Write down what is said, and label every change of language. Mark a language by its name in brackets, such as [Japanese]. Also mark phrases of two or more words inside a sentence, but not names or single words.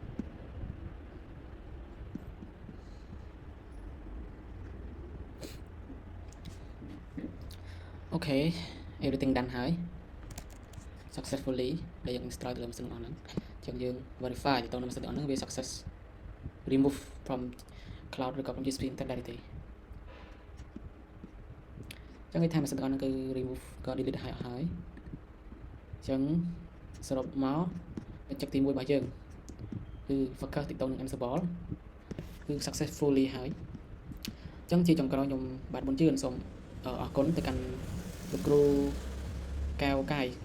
[Khmer] អ [English] Okay everything done [Khmer] ហើយ successfully ដែលយើង install ទៅលើម៉ាស៊ីនរបស់ហ្នឹងអញ្ចឹងយើង verify ទៅនឹងម៉ាស៊ីនរបស់ហ្នឹងវា [English] success remove from cloud [Khmer] ឬក៏ [English] from GSP internet directory [Khmer] អញ្ចឹងគេថាម៉ាស៊ីនរបស់ហ្នឹងគឺ remove ក៏ delete ហើយអស់ហើយអញ្ចឹងសរុបមកបញ្ចុកទី1របស់យើងគឺ focus ទៅនឹង Ansible គឺ successfully ហើយអញ្ចឹងជាចុងក្រោយខ្ញុំបាទមុនជឿនសូមអរគុណទៅកាន់លោកគ្រូកែវកាយ